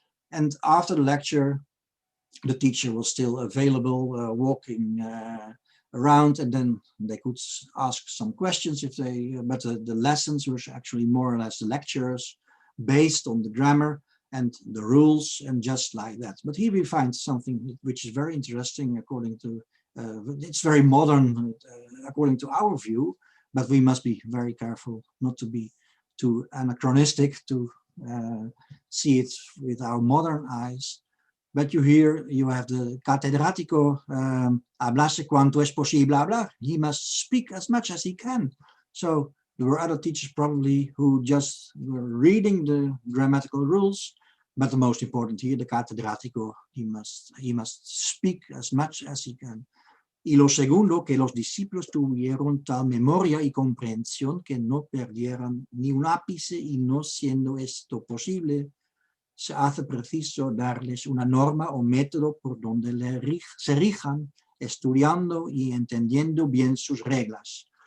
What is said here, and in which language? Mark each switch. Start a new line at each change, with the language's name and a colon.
English: And after the lecture, the teacher was still available, walking around, and then they could ask some questions if they, but the lessons were actually more or less the lectures based on the grammar and the rules, and just like that. But here we find something which is very interesting according to, it's very modern according to our view, but we must be very careful not to be too anachronistic to see it with our modern eyes. But you have the catedrático,
Spanish: hablarse cuanto es posible hablar.
English: He must speak as much as he can. So there were other teachers probably who just were reading the grammatical rules, but the most important here, the catedrático, he must speak as much as he can.
Spanish: Y lo segundo, que los discípulos tuvieron tal memoria y comprensión que no perdieran ni un ápice, y no siendo esto posible, se hace preciso darles una norma o método por donde se rijan, estudiando y entendiendo bien sus reglas.